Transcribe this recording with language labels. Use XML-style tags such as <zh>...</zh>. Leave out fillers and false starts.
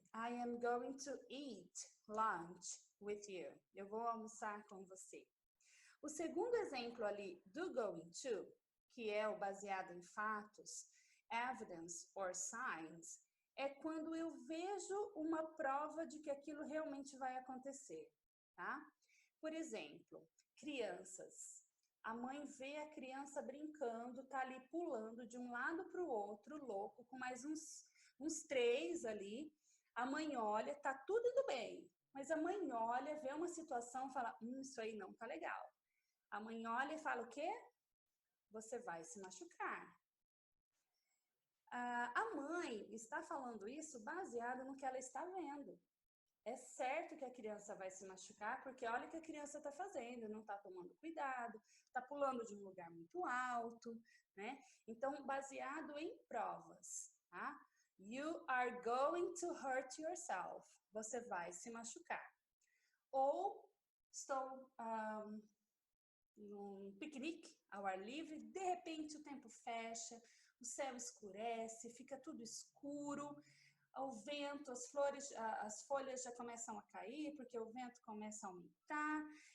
<en>I am going to eat lunch with you.</en> <pt>Eu vou almoçar com você. O segundo exemplo ali do going to, que é o baseado em fatos,</pt> <en>evidence or signs,</en> <pt>é quando eu vejo uma prova de que aquilo realmente vai acontecer, tá? Por exemplo, crianças. A mãe vê a criança brincando, tá ali pulando de um lado para o outro, louco, com mais uns 3 ali. A mãe olha, tá tudo indo bem, mas a mãe olha, vê uma situação e fala, isso aí não tá legal. A mãe olha e fala o quê? Você vai se machucar. A mãe está falando isso baseado no que ela está vendo. É certo que a criança vai se machucar, porque olha o que a criança está fazendo, não está tomando cuidado, está pulando de um lugar muito alto, né? Então, baseado em provas, tá?</pt> <en>You are going to hurt yourself.</en> <pt>Você vai se machucar. Ou estou num piquenique ao ar livre, de repente o tempo fecha, o céu escurece, fica tudo escuro, o vento, as folhas já começam a cair, porque o vento começa a aumentar.</pt>